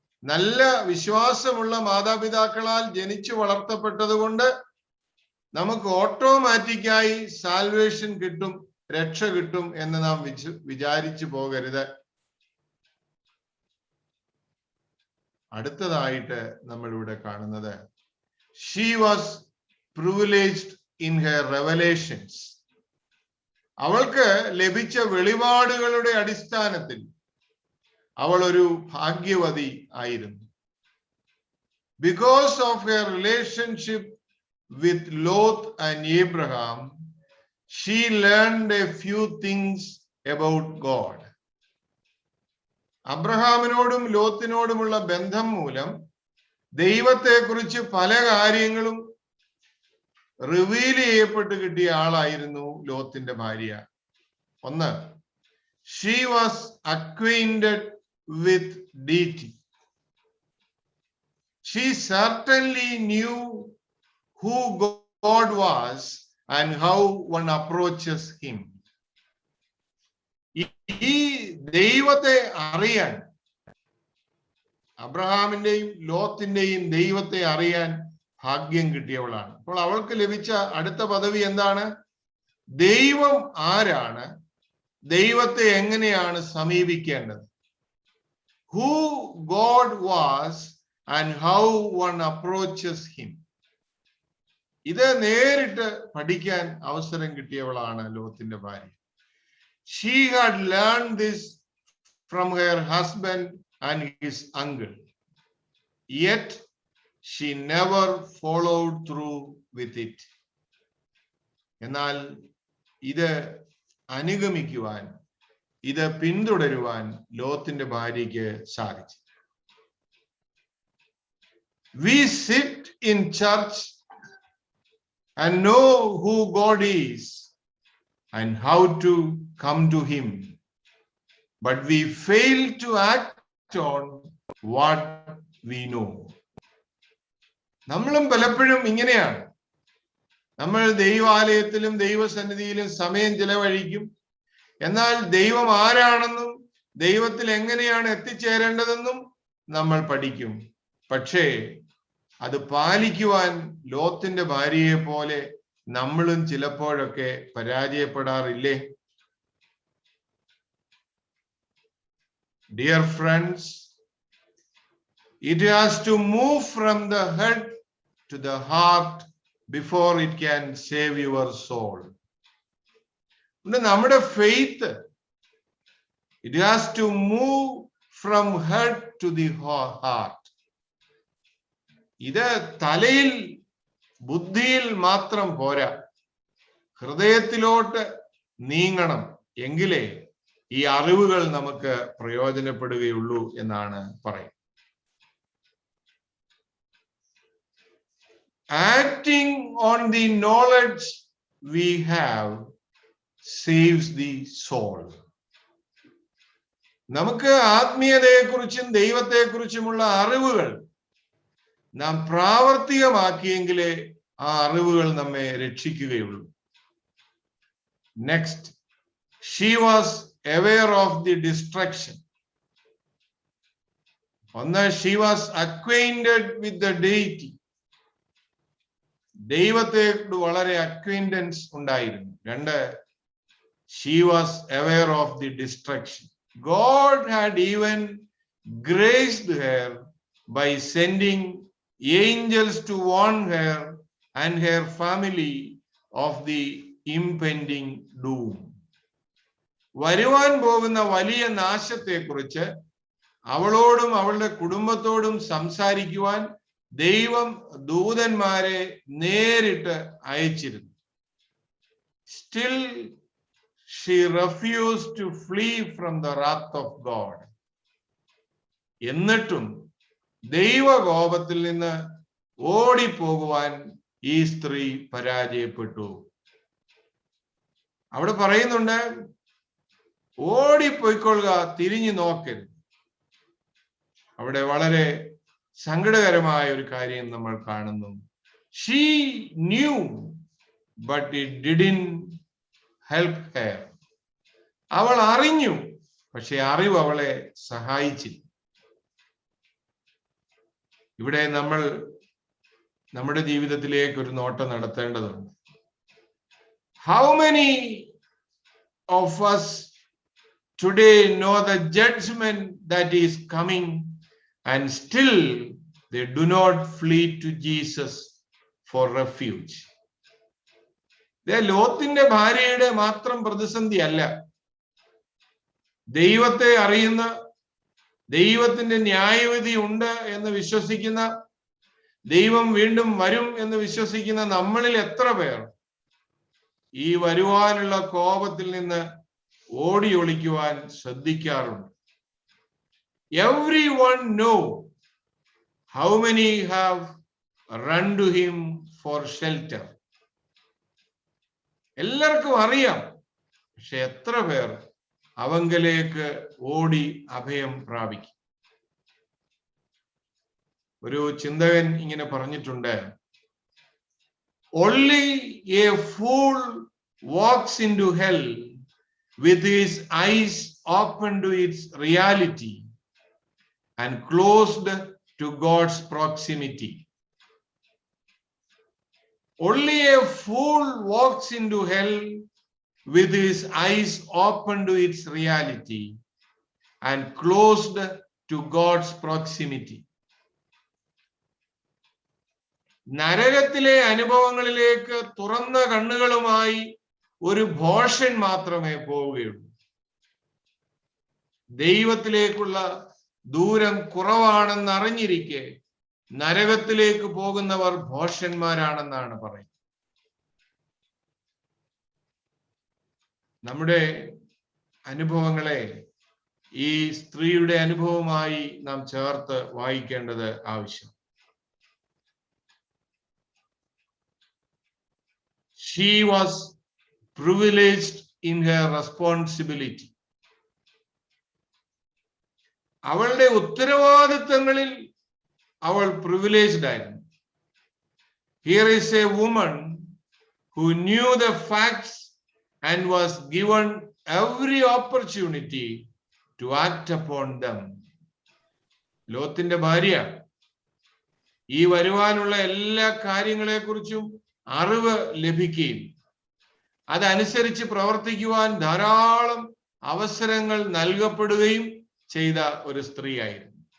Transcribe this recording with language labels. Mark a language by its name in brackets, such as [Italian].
[Malayalam] നല്ല വിശ്വാസമുള്ള മാതാപിതാക്കളാൽ ജനിച്ചു വളർത്തപ്പെട്ടത് കൊണ്ട് നമുക്ക് ഓട്ടോമാറ്റിക്കായി സാൽവേഷൻ കിട്ടും, രക്ഷ കിട്ടും എന്ന് നാം വിചാരിച്ചു പോകരുത്. അടുത്തതായിട്ട് നമ്മൾ ഇവിടെ കാണുന്നത്, [English] she was privileged in her revelations. [Malayalam] അവൾക്ക് ലഭിച്ച വെളിപാടുകളുടെ അടിസ്ഥാനത്തിൽ അവൾ ഒരു ഭാഗ്യവതി ആയിരുന്നു. [English] Because of her relationship with Lot and Abraham, she learned a few things about God. [Malayalam] അബ്രഹാമിനോടും ലോത്തിനോടുമുള്ള ബന്ധം മൂലം ദൈവത്തെക്കുറിച്ച് പല കാര്യങ്ങളും റിവീൽ ചെയ്യപ്പെട്ട് കിട്ടിയ ആളായിരുന്നു ലോത്തിന്റെ ഭാര്യ. ഒന്ന്, [English] she was acquainted with deity. She certainly knew who God was and how one approaches him. [Malayalam] ഈ ദൈവത്തെ അറിയാൻ, അബ്രഹാമിന്റെയും ലോത്തിന്റെയും ദൈവത്തെ അറിയാൻ ഭാഗ്യം കിട്ടിയവളാണ്. അപ്പോൾ അവൾക്ക് ലഭിച്ച അടുത്ത പദവി എന്താണ്? ദൈവം ആരാണ്, ദൈവത്തെ എങ്ങനെയാണ് സമീപിക്കേണ്ടത്. [English] Who God was and how one approaches him. [Malayalam] ഇത് നേരിട്ട് പഠിക്കാൻ അവസരം കിട്ടിയവളാണ് ലോത്തിന്റെ ഭാര്യ. [English] She had learned this from her husband and his uncle. Yet she never followed through with it. [Malayalam] എന്നാൽ ഇത് അനുഗമിക്കുവാൻ, ഇത് പിന്തുടരുവാൻ ലോത്തിന്റെ ഭാര്യയ്ക്ക് സാധിച്ചു. [English] We sit in church and know who God is and how to come to him, but we fail to act on what we know. [Malayalam] നമ്മളും പലപ്പോഴും ഇങ്ങനെയാണ്. നമ്മൾ ദൈവാലയത്തിലും ദൈവസന്നിധിയിലും സമയം ചെലവഴിക്കും. എന്നാൽ ദൈവം ആരാണെന്നും ദൈവത്തിൽ എങ്ങനെയാണ് എത്തിച്ചേരേണ്ടതെന്നും നമ്മൾ പഠിക്കും. പക്ഷേ അത് പാലിക്കുവാൻ ലോത്തിന്റെ ഭാര്യയെ പോലെ നമ്മളും ചിലപ്പോഴൊക്കെ പരാജയപ്പെടാറില്ലേ? [English] Dear friends, it has to move from the head to the heart before it can save your soul. [Malayalam] നമ്മുടെ [English] faith, it has to move from head to the heart. [Malayalam] ഇത് തലയിൽ ബുദ്ധിയിൽ മാത്രം പോരാ, ഹൃദയത്തിലോട്ട് നീങ്ങണം. എങ്കിലേ ഈ അറിവുകൾ നമുക്ക് പ്രയോജനപ്പെടുകയുള്ളൂ എന്നാണ് പറയുന്നത്. [English] Acting on the knowledge we have saves the soul. [Malayalam] നമുക്ക് ആത്മീയതയെക്കുറിച്ചും ദൈവത്തെക്കുറിച്ചുമുള്ള അറിവുകൾ നാം പ്രാവർത്തികമാക്കിയെങ്കിലേ ആ അറിവുകൾ നമ്മെ രക്ഷിക്കുകയുള്ളൂ. [English] Next, she was aware of the destruction. [Malayalam] ഒന്ന്, [English] she was acquainted with the deity. [Malayalam] ദൈവത്തോട് വളരെ [English] acquaintance [Malayalam] ഉണ്ടായിരുന്നു. രണ്ട്, [English] she was aware of the destruction. God had even graced her by sending angels to warn her and her family of the impending doom. [Malayalam] വരുവാൻ പോകുന്ന വലിയ നാശത്തെക്കുറിച്ച് അവളോടും അവളുടെ കുടുംബത്തോടും സംസാരിക്കുവാൻ ദൈവം ദൂതന്മാരെ നേരിട്ട് അയച്ചിരുന്നു. [English] Still she refused to flee from the wrath of God. [Malayalam] എന്നിട്ടും ദൈവകോപത്തിൽ നിന്ന് ഓടിപ്പോകുവാൻ ഈ സ്ത്രീ പരാജയപ്പെട്ടു. അവിടെ പറയുന്നുണ്ട്, ഓടിപ്പോയിക്കൊള്ളുക, തിരിഞ്ഞു നോക്കരുത്. അവിടെ വളരെ സങ്കടകരമായ ഒരു കാര്യം നമ്മൾ കാണുന്നു. [English] She knew, but it didn't help her. [Malayalam] അവൾ അറിഞ്ഞു, പക്ഷെ അറിവ് അവളെ സഹായിച്ചില്ല. ഇവിടെ നമ്മൾ നമ്മുടെ ജീവിതത്തിലേക്ക് ഒരു നോട്ടം നടത്തേണ്ടതുണ്ട്. [English] How many of us today know the judgment that is coming and still they do not flee to Jesus for refuge? [Malayalam] ലോത്തിന്റെ ഭാര്യയുടെ മാത്രം പ്രതിസന്ധി അല്ല. ദൈവത്തെ അറിയുന്ന, ദൈവത്തിന്റെ ന്യായവിധി ഉണ്ട് എന്ന് വിശ്വസിക്കുന്ന, ദൈവം വീണ്ടും വരും എന്ന് വിശ്വസിക്കുന്ന നമ്മളിൽ എത്ര പേർ ഈ വരുവാനുള്ള കോപത്തിൽ നിന്ന് ഓടി ഒളിക്കുവാൻ ശ്രദ്ധിക്കാറുണ്ട്? [English] Everyone know how many have run to him for shelter. [Malayalam] എല്ലാവർക്കും അറിയാം, പക്ഷെ എത്ര പേർ അവങ്കലേക്ക് ഓടി അഭയം പ്രാപിക്കും? ഒരു ചിന്തകൻ ഇങ്ങനെ പറഞ്ഞിട്ടുണ്ട്, [English] only a fool walks into hell with his eyes open to its reality and closed to God's proximity. Only a fool walks into hell with his eyes open to its reality and closed to God's proximity. [Malayalam] നരകത്തിലെ അനുഭവങ്ങളിലേക്ക് തുറന്ന കണ്ണുകളുമായി ഒരു ഭോഷൻ മാത്രമേ പോവുകയുള്ളൂ. ദൈവത്തിലേക്കുള്ള ദൂരം കുറവാണെന്ന് അറിഞ്ഞിരിക്കെ നരകത്തിലേക്ക് പോകുന്നവർ ഭോഷന്മാരാണെന്നാണ് പറയുന്നത്. നമ്മുടെ അനുഭവങ്ങളെ ഈ സ്ത്രീയുടെ അനുഭവമായി നാം ചേർത്ത് വായിക്കേണ്ടത് ആവശ്യം. [English] She was privileged in her responsibility. [Malayalam] അവളുടെ ഉത്തരവാദിത്തങ്ങളിൽ അവൾ [English] privileged [Malayalam] ആയിരുന്നു. [English] Here is a woman who knew the facts and was given every opportunity to act upon them. [Malayalam] ലോത്തിന്റെ ഭാര്യ ഈ വരുവാനുള്ള എല്ലാ കാര്യങ്ങളെക്കുറിച്ചും അറിവ് ലഭിക്കുകയും അതനുസരിച്ച് പ്രവർത്തിക്കുവാൻ ധാരാളം അവസരങ്ങൾ നൽകപ്പെടുകയും ചെയ്ത ഒരു സ്ത്രീയായിരുന്നു.